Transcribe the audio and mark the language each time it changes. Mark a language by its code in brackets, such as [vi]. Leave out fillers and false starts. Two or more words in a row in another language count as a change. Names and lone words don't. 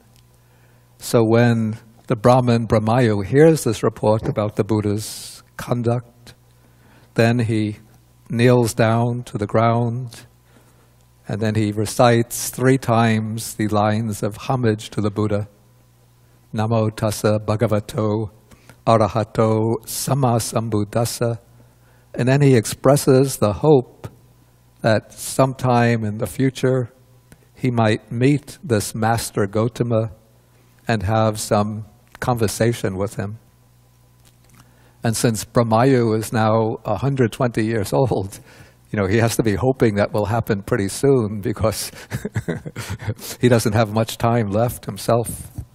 [en] So when the Brahman Brahmayu hears this report about the Buddha's conduct, then he kneels down to the ground, and then he recites 3 times the lines of homage to the Buddha. [pi] Namo tassa bhagavato arahato sammasambuddhassa. [en] And then he expresses the hope that sometime in the future he might meet this master Gautama and have some conversation with him. And since Brahmayu is now 120 years old, he has to be hoping that will happen pretty soon because he doesn't have much time left himself.